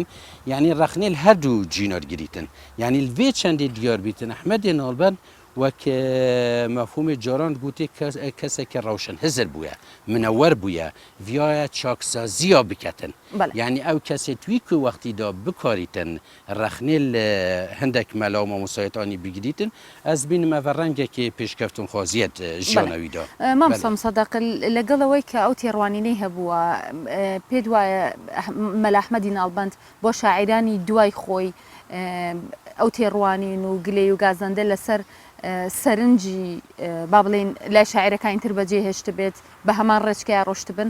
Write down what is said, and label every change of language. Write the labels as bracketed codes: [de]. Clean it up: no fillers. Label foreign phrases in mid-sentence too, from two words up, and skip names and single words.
[ku] Yani rexnê li her du cînar girîtin. Yani li vê çendê diyar bîtin Ehmedê Nalbend wek mefhûmê caran gotê kesekê rewşen hizir bûye, minewwer bûye, viyaya çaksaziya biketin. Yani ew kesê twî ku wextî da bikarîtin rexnê li hindek mela mamosayet anî bigirîtin, ez bînim ev rengekê pêşkeftinxwaziyet jiyana wî da. [ckb] مامسا مصدق لەگەڵ ئەوەی کە ئەو تێڕوانینەی هەبووە پێ وایە مەلا ئەحمەدی ناڵبەند بۆ شاعیرانی دوای خۆی ئەو تێڕوانین و گلەی و گازەندە لەسەر سەرنجی با بڵێن لای شاعیرەکانی تر بەجێهێشت بێت بە هەمان ڕێچکەیە ڕۆشت بن